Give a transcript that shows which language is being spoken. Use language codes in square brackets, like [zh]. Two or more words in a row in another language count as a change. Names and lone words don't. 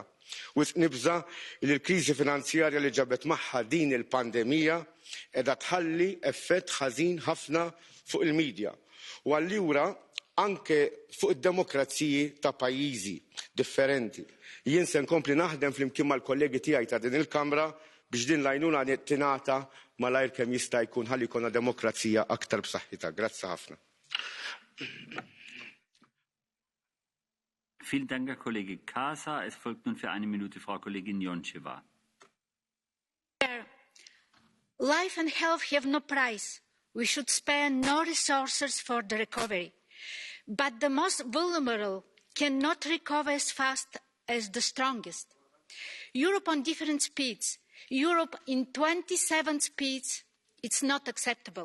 [mt] Wisq nibża li l-kriżi finanzjarja li ġabet magħha din il-pandemija qiegħda tħalli effett ħażin ħafna fuq il-medja u allura anke fuq id-demokraziji ta' pajjiżi differenti. Jien se nkompli naħdem flimkien mal-kollegi tiegħi ta' din il-Kamra biex din l-għajnuna tingħata malajr kemm jista' jkun ħalli jkollna demokrazija aktar b'saħħitha. Grazzi ħafna. [de] Vielen Dank, Herr Kollege Casa. Es folgt nun für eine Minute Frau Kollegin Joncheva. [en] Life and health have no price. We should spare no resources for the recovery. But the most vulnerable cannot recover as fast as the strongest. Europe on different speeds, Europe in 27 speeds, it's not acceptable.